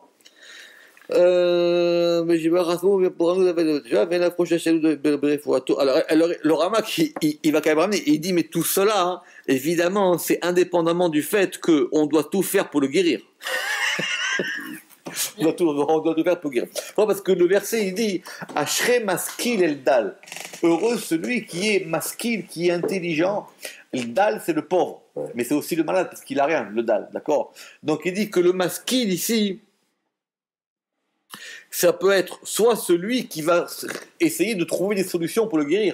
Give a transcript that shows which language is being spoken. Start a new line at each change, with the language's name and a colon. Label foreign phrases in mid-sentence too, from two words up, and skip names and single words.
French: Alors, le Ramak, il va quand même ramener, il dit, mais tout cela, hein, évidemment, c'est indépendamment du fait qu'on doit tout faire pour le guérir. on doit tout faire pour le guérir. Pourquoi? Parce que le verset, il dit,
Hebrew: אשרי משכיל אל דל.
French: Heureux celui qui est maskil, qui est intelligent. Le dal, c'est le pauvre. Mais c'est aussi le malade, parce qu'il n'a rien, le dal. D'accord? Donc, il dit que le maskil, ici, ça peut être soit celui qui va essayer de trouver des solutions pour le guérir.